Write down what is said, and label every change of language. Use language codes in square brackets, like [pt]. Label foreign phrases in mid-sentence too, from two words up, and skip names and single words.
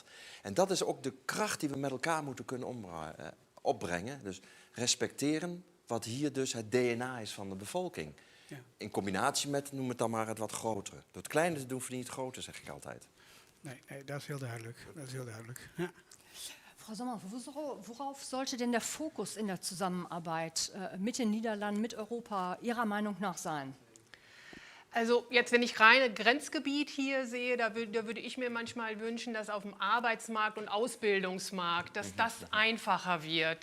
[nl] En dat is ook de kracht die we met elkaar moeten kunnen opbrengen. Dus respecteren wat hier dus het DNA is van de bevolking. Ja. In combinatie met, noem het dan maar, het wat grotere. Door het kleine te doen verdient het groter, zeg ik altijd. Nee, dat is heel duidelijk. Dat is heel duidelijk. Ja. [de] Frau Sommer, worauf sollte denn der Fokus in der Zusammenarbeit mit den Niederlanden, mit Europa Ihrer Meinung nach sein? Also jetzt, wenn ich reine Grenzgebiet hier sehe, da würde ich mir manchmal wünschen, dass auf dem Arbeitsmarkt und Ausbildungsmarkt, dass das einfacher wird.